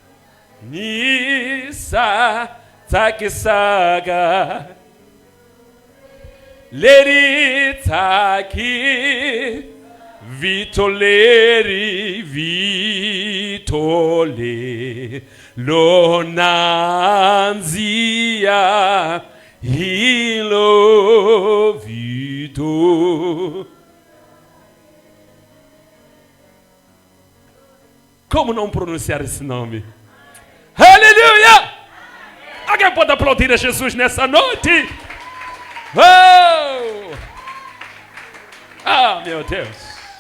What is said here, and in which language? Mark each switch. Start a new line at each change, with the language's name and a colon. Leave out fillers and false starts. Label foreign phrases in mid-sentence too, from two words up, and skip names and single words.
Portuguese: Nisa Takisaga Leri Taki Vitoleri Vitole Lonanzia Hilo Vito. Como não pronunciar esse nome? Aleluia! Alguém pode aplaudir a Jesus nessa noite? Oh! Ah, meu Deus!